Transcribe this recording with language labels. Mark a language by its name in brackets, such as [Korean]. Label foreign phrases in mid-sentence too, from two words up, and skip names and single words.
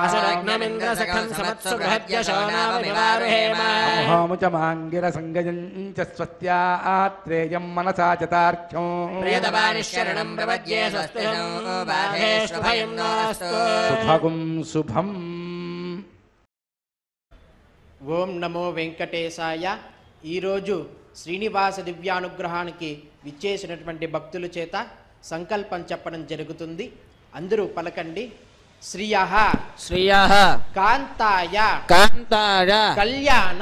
[Sanskrit] असुरग्नमिन्द्रसखं समत्सु बृहद्यशो नाम विवारुहेम अहोमुचमाङ्गिरसङ्गयं च स्वस्त्या आत्रेयं मनसा च तार्क्ष्यं प्रियतपानिशरणं प्रपद्ये स्वस्ति बाधेषु भयं नास्तु शुभगुं शुभम् ఓం నమో వెంకటేశాయ. [Telugu] ఈరోజు శ్రీనివాస దివ్యానుగ్రహానికి విచ్చేసినటువంటి భక్తుల చేత సంకల్పం చెప్పడం జరుగుతుంది. అందరూ పలకండి. శ్రియః [Sanskrit] శ్రియః కాంతాయ కాంతాయ కళ్యాణ